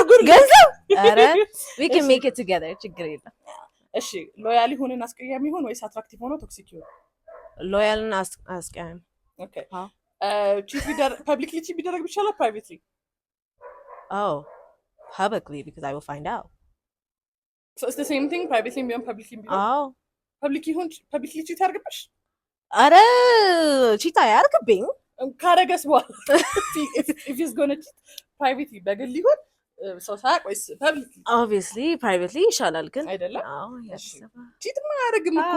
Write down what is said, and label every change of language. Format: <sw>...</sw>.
<am>ገንዘብ አረ</am> <en>we can make it together</en> <am>ችግር የለም እሺ ሎያል ይሁን አስቀያሚ ይሁን ወይስ አትራክቲቭ ሆኖ ቶክሲክ ይሁን? ሎያል እና አስቀያሚ ኦኬ ቺት ፐብሊክሊ ቺት ቢደረግ ይችላል ፕራይቬትሊ?</am> <en>oh publicly because I will find out so it's the same thing privately ቢሆን publicly ቢሆን oh</en> <am>publicly ቺት ያርግብሽ? አረ ቺት አያርግብኝ ካረገስ በኋላ</am> <en>if he's gonna cheat privately</en> <am>በግል ሊሆን ሰው ሳያውቅ ወይስ ፐብሊክሊ?</am> <en>obviously privately</en> <am>ይሻላል ግን አይደለም? አዎ ቺት ማያረግም እኮ</am>